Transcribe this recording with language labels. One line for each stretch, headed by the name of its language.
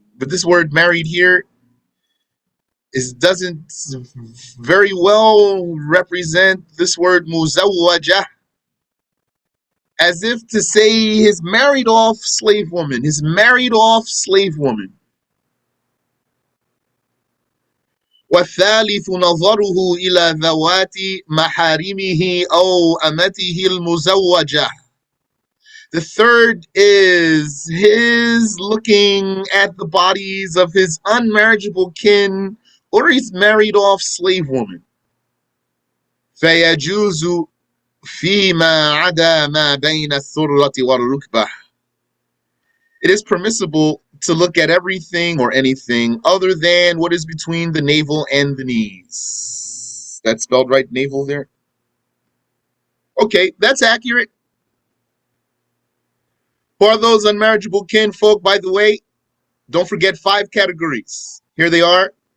English: But this word married here doesn't very well represent this word muzawwaja, as if to say his married off slave woman, his married off slave woman.
Arabic: والثالث نظره إلى ذوات محارمه أو أمته المزوجة.
English: The third is his looking at the bodies of his unmarriageable kin or his married off slave woman.
Arabic: فيجوز فيما عدا ما بين الثرة والركبة.
English: It is permissible to look at everything or anything other than what is between the navel and the knees. That's spelled right, navel there? Okay, that's accurate. For those unmarriageable kinfolk, by the way, don't forget 5 categories. Here they are.